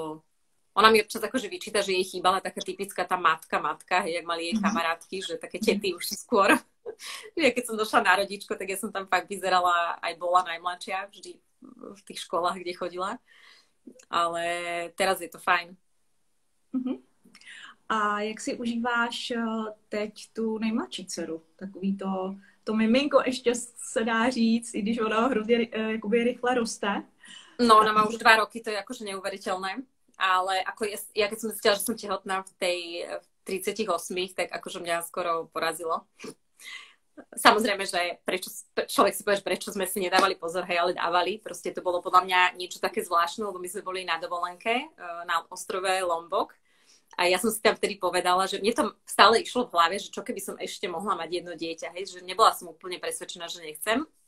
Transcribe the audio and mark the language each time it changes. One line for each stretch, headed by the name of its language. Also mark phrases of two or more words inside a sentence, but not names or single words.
Slovak: Ona mi občas akože vyčíta, že jej chýbala taká typická tá matka, jak mali jej kamarátky, že také tety už skôr. Ja keď som došla na rodičko, tak ja som tam fakt vyzerala, aj bola najmladšia vždy v tých školách, kde chodila. Ale teraz je to fajn. Uh-huh.
Czech: A jak si užíváš teď tu nejmladší dceru? Takový to miminko ještě se dá říct, i když ona hrozně jakoby rychle roste.
Slovak: No, ona má už 2 roky, to je akože neuveriteľné. Ale ako ja keď som zistila, že som tehotná v tej 38, tak akože mňa skoro porazilo. Samozrejme, že človek si povie, prečo sme si nedávali pozor, hej, ale dávali. Proste to bolo podľa mňa niečo také zvláštne, lebo my sme boli na dovolenke na ostrove Lombok a ja som si tam vtedy povedala, že mne to stále išlo v hlave, že čo keby som ešte mohla mať jedno dieťa, hej, že nebola som úplne presvedčená, že nechcem.